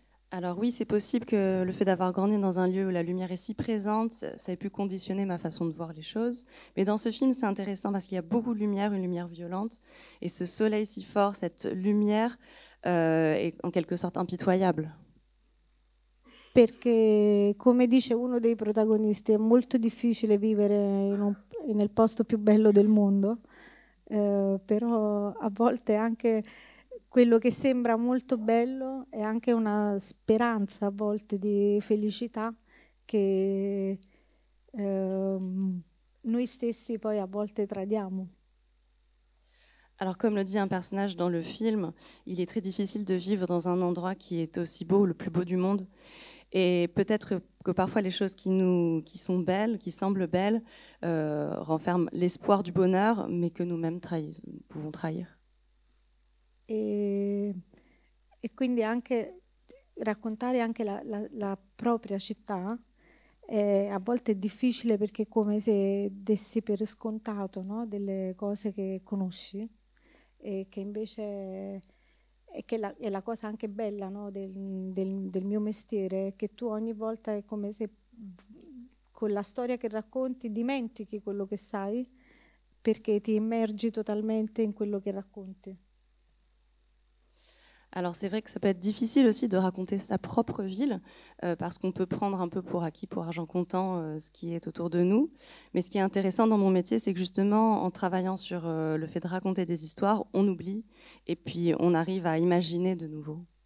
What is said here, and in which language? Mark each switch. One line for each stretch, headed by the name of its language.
French: Alors oui, c'est possible que le fait d'avoir grandi dans un lieu où la lumière est si présente, ça ait pu conditionner ma façon de voir les choses. Mais dans ce film, c'est intéressant parce qu'il y a beaucoup de lumière, une lumière violente. Et ce soleil si fort, cette lumière est en quelque sorte impitoyable.
Italian: Perché, come dice uno dei protagonisti, è molto difficile vivere nel posto più bello del mondo, però a volte anche quello che sembra molto bello è anche una speranza a volte di felicità che noi stessi poi a volte tradiamo.
French: Alors comme le dit un personnage dans le film, il est très difficile de vivre dans un endroit qui est aussi beau, le plus beau du monde. Et peut-être que parfois les choses qui sont belles, qui semblent belles, renferment l'espoir du bonheur, mais que nous-mêmes pouvons trahir.
Italian: E quindi anche raccontare anche la propria città a volte è difficile perché è come se dessi per scontato, no? Delle cose che conosci e che invece è la cosa anche bella, no? del mio mestiere, che tu ogni volta è come se con la storia che racconti dimentichi quello che sai perché ti immergi totalmente in quello che racconti.
French: Alors c'est vrai que ça peut être difficile aussi de raconter sa propre ville parce qu'on peut prendre un peu pour acquis, pour argent comptant, ce qui est autour de nous. Mais ce qui est intéressant dans mon métier, c'est que justement en travaillant sur le fait de raconter des histoires, on oublie et puis on arrive à imaginer de nouveau.